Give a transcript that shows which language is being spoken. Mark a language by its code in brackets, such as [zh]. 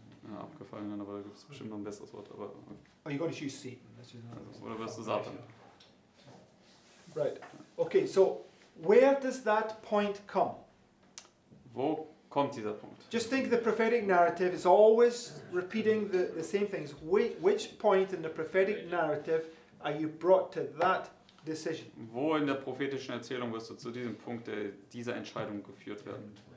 [de] Ja, abgefallenen, aber da gibt es bestimmt noch ein besseres Wort. Aber, [en] Are you going to choose Satan? [de] oder wirst du Satan? [en] Right. Okay, so where does that point come? [de] Wo kommt dieser Punkt? [en] Just think the prophetic narrative is always repeating the same things. Which point in the prophetic narrative are you brought to that decision? [de] Wo in der prophetischen Erzählung wirst du zu diesem Punkt dieser Entscheidung geführt werden?